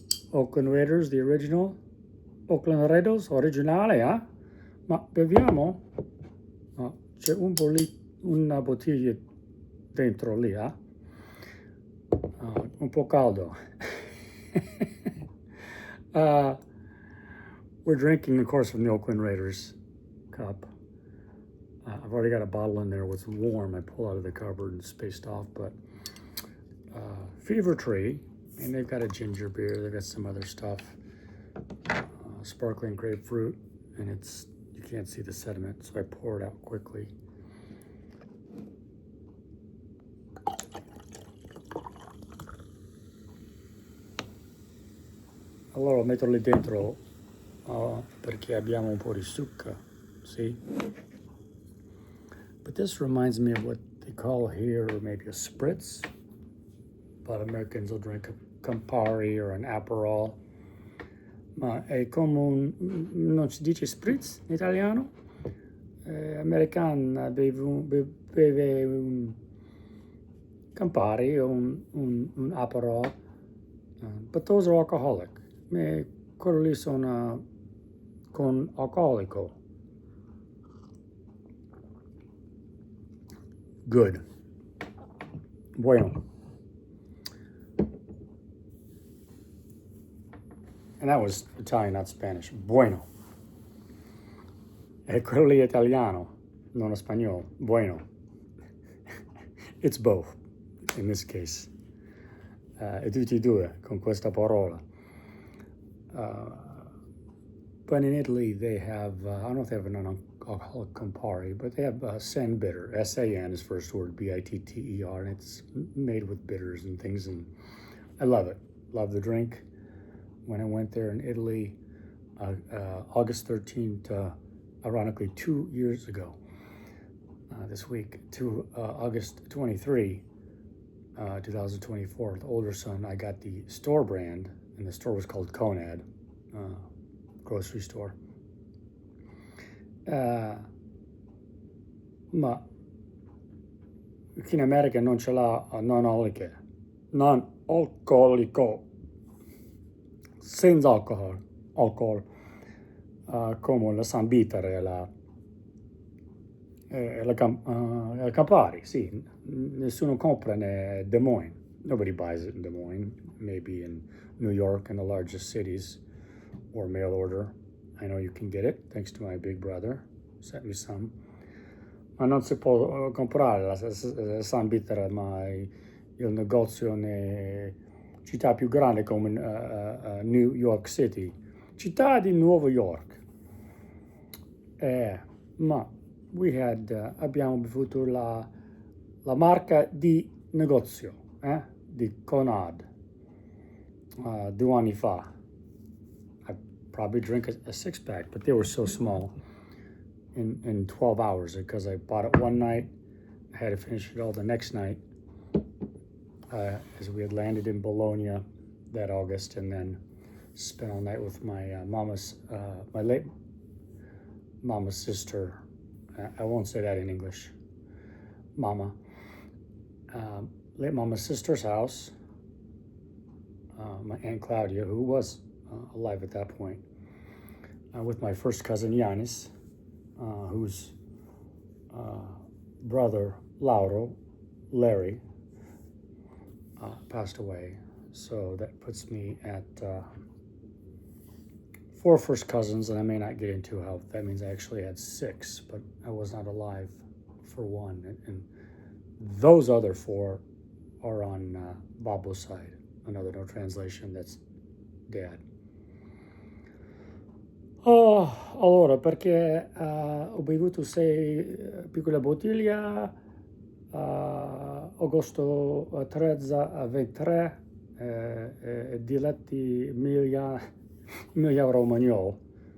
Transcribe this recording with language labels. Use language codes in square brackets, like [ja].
[en] Oakland Raiders, the original Oakland Raiders originale, [it] ma beviamo? C'è una bottiglia dentro lì, un po' caldo. [en] We're drinking, of course, from the Oakland Raiders cup. I've already got a bottle in there. It's warm. I pull out of the cupboard and spaced off, but Fever Tree, and they've got a ginger beer. They've got some other stuff, sparkling grapefruit, and you can't see the sediment, so I pour it out quickly. [it] Allora metto lì dentro perché abbiamo un po' di zucchero, [en] see? But this reminds me of what they call here maybe a spritz, but Americans will drink a Campari or an Aperol. [it] Ma è come non si dice spritz in italiano? American beve un Campari o un Aperol, [en] but those are alcoholic. [it] Quello lì sono con alcolico. [en] Good. [es] Bueno. [en] And that was Italian, not Spanish. [es] Bueno. [it] E quello lì è italiano, non spagnolo. [es] Bueno. [en] It's both, in this case. [it] E tutti e due con questa parola. [en] But in Italy, they have, I don't know if they have an alcoholic Campari, but they have San Bitter. S-A-N is first word, B-I-T-T-E-R, and it's made with bitters and things, and I love it. Love the drink. When I went there in Italy, August 13th, ironically 2 years ago, this week, to August 23, 2024, the older son, I got the store brand, and the store was called Conad, grocery store. [it] Ma qui in America non ce l'ha non alcolico, senza alcohol. come la San Bitter e la Campari, sì. Nessuno compra in Des Moines. [en] Nobody buys it in Des Moines. Maybe in New York and the largest cities, or mail order. I know you can get it, thanks to my big brother. Sent me some. [it] Ma non si può comprare la San Bitter, ma il negozio in città più grande come New York City. Città di New York. Ma abbiamo bevuto la marca di negozio, di Conad, 2 anni fa. [en] I probably drink a six-pack, but they were so small in 12 hours because I bought it one night. I had to finish it all the next night as we had landed in Bologna that August, and then spent all night with my my late mama's sister. I won't say that in English. Mama. Late mama's sister's house. My Aunt Claudia, who was alive at that point, with my first cousin Yanis, whose brother Larry, passed away. So that puts me at 4 first cousins, and I may not get into how that means I actually had 6, but I was not alive for one. And those other 4 are on Babo's side. Another no translation, that's dad. [it] Allora, perché ho bevuto 6 piccole bottiglie, agosto 13 a 23, dialetti Emilia Romagna.